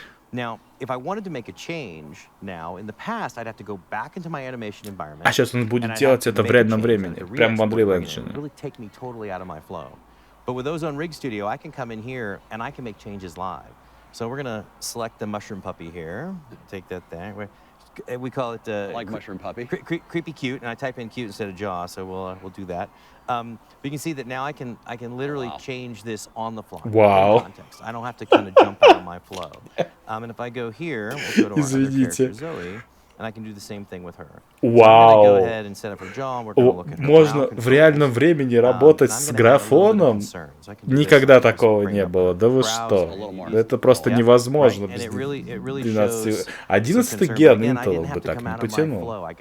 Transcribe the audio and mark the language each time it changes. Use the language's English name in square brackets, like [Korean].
[English] Now, if I wanted to make a change now, in the past, I'd have to go back into my animation environment. [Russian] А сейчас он будет делать это в реальном времени, прямо в Unreal Engine. [English] Really take me totally out of my flow. But with Ozone Rig Studio, I can come in here and I can make changes live. So we're gonna select the mushroom puppy here. Take that there. We call it like mushroom puppy. Creepy cute, and I type in cute instead of jaw, so we'll do that. But you can see that now I can literally change this on the fly. Wow. Context. I don't have to kind of jump out of my flow. And if I go here, we'll go to our other character, Zoe, and I can do the same thing with her. [Russian] Вау. [English] Go ahead and set up her jaw. We're gonna look at her [Russian] Можно в реальном времени работать с графоном? Никогда такого не было. Да вы что? Это просто невозможно без 12. 11 ген Intel бы так не потянул.